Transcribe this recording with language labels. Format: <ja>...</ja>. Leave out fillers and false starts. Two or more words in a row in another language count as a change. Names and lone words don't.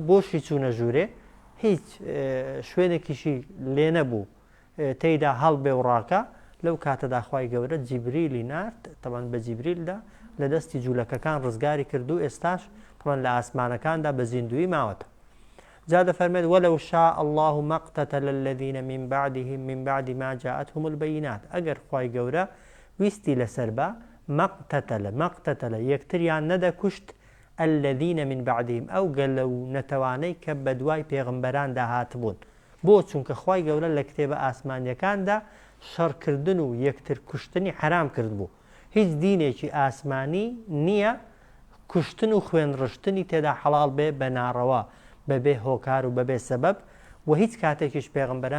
<ckb>بۆشی چوونە ژوورێ هیچ شوێنێکیشی لێ نەبوو تێیدا هەڵبێ و ڕاکە لەو کاتەدا خوای گەورە جیبریلی نارد تەمان بە جیبریلدا لە دەستی جوولەکەکان ڕزگاری کرد و ئێستاش تەمان لە ئاسمانەکاندا بە زیندوی ماوەتە جا دەفەرمێت</ckb> <ar>ولو شاء الله ما اقتتل الذين من بعدهم من بعد ما جاءتهم البينات</ar> <ckb>ئەگەر خوای گەورە ویستی لەسەر بە مەقتەتەلە یەکتریان نەدەکوشت</ckb> <ar>الذين من بعدهم</ar> <ckb>ئەو گەلە و نەتەوانەی کە بە دوای پێغمبەراندا هاتبوون بۆ چونکە خوای گەورە لە کتێبە ئاسمانیەکاندا شەڕکردن و یەکتر کوشتنی حرام کرد بوو هیچ دینێکی ئاسمانی نییە کوشتن و خوێنڕشتنی تێدا حەڵاڵ بێ بە ناڕەوا بەبێ هۆکار و بەبێ سەبەب و هیچ کاتێکیش پێغمبەران</ckb>